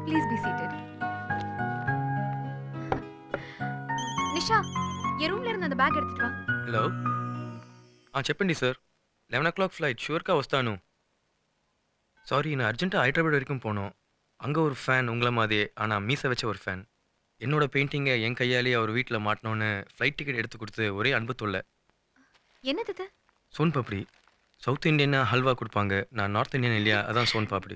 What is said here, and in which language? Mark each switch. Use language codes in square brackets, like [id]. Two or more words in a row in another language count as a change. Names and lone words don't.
[en] please be seated. [ta] நிஷா, என் ரூம்ல இருந்து அந்த பேக் எடுத்துட்டு வா. [te] హలో చెప్పండి సార్ 11 o'clock ఫ్లైట్ షూర్గా వస్తాను. [ta] சாரி, நான் அர்ஜென்ட்டாக ஹைதராபாத் வரைக்கும் போனோம். அங்கே ஒரு ஃபேன் உங்களை மாதிரியே, ஆனால் மீசை வச்ச ஒரு ஃபேன். என்னோட பெயிண்டிங்கை என் கையாலேயே அவர் வீட்டில் மாட்டினோன்னு ஃப்ளைட் டிக்கெட் எடுத்து கொடுத்து ஒரே அன்பு தொல்லை. என்னது இது? சோன் பாப்படி. சவுத் இந்தியன்னா ஹல்வா கொடுப்பாங்க, நான் [en] North Indian [ta] இல்லையா, அதான் சோன் பாப்படி.